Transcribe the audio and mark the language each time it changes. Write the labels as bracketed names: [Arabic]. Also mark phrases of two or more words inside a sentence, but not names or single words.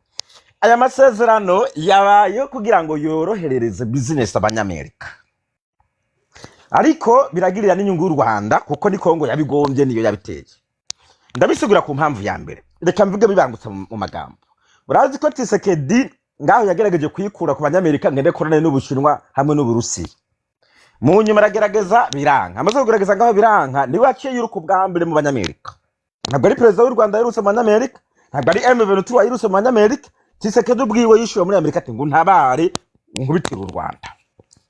[Kinyarwanda] Aya masezerano yabaye kugira ngo yoroherereze business abanyamerika, ariko biragirira n'inyungu y'u Rwanda kuko ni Kongo yabigombye niyo yabiteye. [Rundi] Ndabisigura ku mpamvu ya mbere, reka mvuge bibangutse mu magambo. Murazi ko Tshisekedi ngaho yagerageje kuyikura ku banyamerika ngende korane n'Ubushinwa hamwe n'Uburusiya. Mu nyuma aragerageza biranka, amaze kugerageza ngaho biranka ni waciye y'uruko bwa mbere mu banyamerika. Ntabwo ari perezida w'u Rwanda yirutse mu banyamerika, ntabwo ari M23 yirutse mu banyamerika. Tshisekedi ubwiwe yishuye muri Amerika ati ngo ntabare nkubitira u Rwanda.